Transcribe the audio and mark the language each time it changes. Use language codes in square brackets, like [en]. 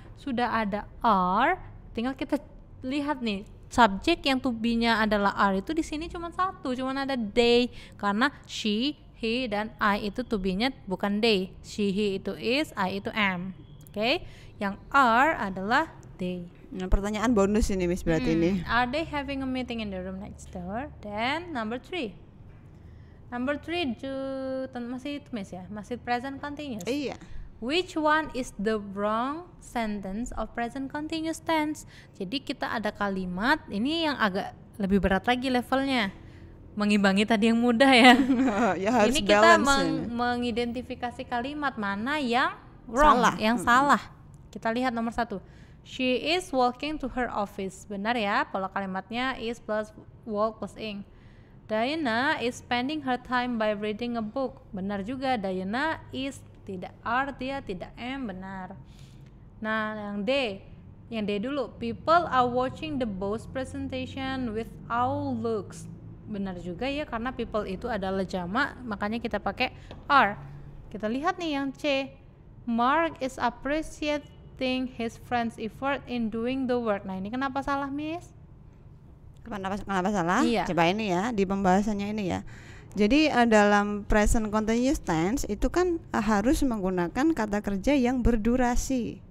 [id] Sudah ada are, tinggal kita lihat nih subjek yang to be-nya adalah are itu di sini cuma satu, cuma ada they, karena she, he dan I itu to be-nya bukan they. She, he itu is, I itu am. Oke? Yang are adalah they. Nah, pertanyaan bonus ini Miss berarti ini. [en] Are they having a meeting in the room next door? Then number 3. Number 3 [id] masih itu Miss ya, masih [en] present continuous. [id] Iya. [en] Which one is the wrong sentence of present continuous tense? [id] Jadi kita ada kalimat, ini yang agak lebih berat lagi levelnya, mengimbangi tadi yang mudah ya. Ya harus ini kita mengidentifikasi kalimat mana yang wrong, yang salah. Kita lihat nomor 1. [en] She is walking to her office. [id] Benar ya, pola kalimatnya is plus walk plus ing. [en] Diana is spending her time by reading a book. [id] Benar juga, Diana is tidak are, dia tidak am, benar. Nah, yang D dulu, [en] people are watching the boss presentation with all looks. [id] Benar juga ya, karena people itu adalah jamak, makanya kita pakai are. Kita lihat nih yang C, [en] Mark is appreciating his friend's effort in doing the work. [id] Nah, ini kenapa salah Miss? Kenapa salah? Iya. Coba ini ya, di pembahasannya ini ya. Jadi dalam present continuous tense itu kan harus menggunakan kata kerja yang berdurasi.